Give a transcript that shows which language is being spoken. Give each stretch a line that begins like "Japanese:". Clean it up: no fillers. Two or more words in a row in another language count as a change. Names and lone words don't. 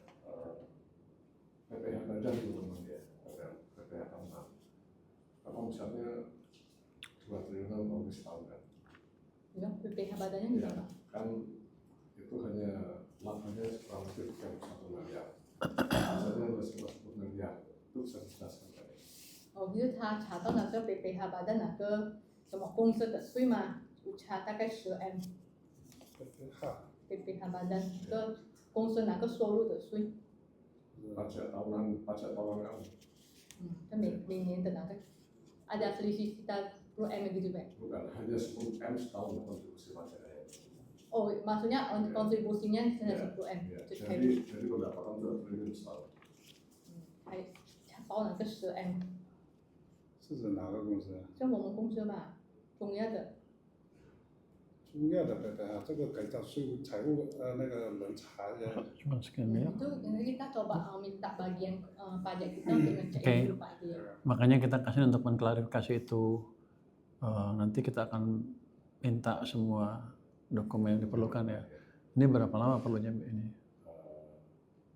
Indonesian: PPH Badan teman-teman ya, PPH Tambahan. Omsetnya 2 triliun lebih setahun kan? Ya, PPH badannya Ya, gimana? kan itu hanya labanya kurang lebih 31 miliar. Omsetnya 210 miliar. Itu bisa dijelaskan tadi.
Chinese: 哦，就是他查到那个 PPH 巴的那个什么公司的税嘛，就查大概10M。PPH 巴的那个公司那个收入的税。
Indonesian: pajak tahunan.
Chinese: 他每年的那个
Indonesian: ada selisih sekitar 10M gitu Pak? Bukan, hanya 10M setahun kontribusi pajaknya. Oh, maksudnya kontribusinya hanya 10M. Ya, jadi pendapatan 2 triliun setahun.
Chinese: 还查到那个10M。是指哪个公司？就我们公司吧，中亚的。中亚的PPH，这个可以叫税务财务那个人查一下。
Indonesian: Cuma sekian miliar. Itu kita coba minta bagian pajak kita untuk ngecek itu Pak dia. Makanya kita kasih untuk mengklarifikasi itu. Nanti kita akan minta semua dokumen yang diperlukan ya. Ini berapa lama perlunya ini?